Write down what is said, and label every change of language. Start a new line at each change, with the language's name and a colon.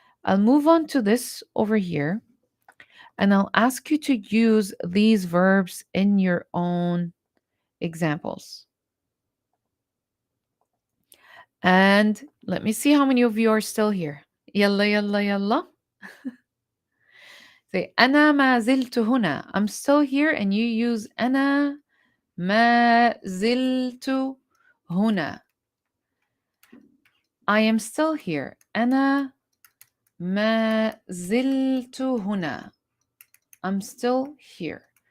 English: I'll move on to this over here and I'll ask you to use these verbs in your own examples. And let me see how many of you are still here.
Arabic: يلا يلا يلا. Say أنا ما زلت هنا.
English: I'm still here and you use
Arabic: أنا ما زلت هنا.
English: I am still here.
Arabic: أنا ما زلت هنا.
English: I'm still here.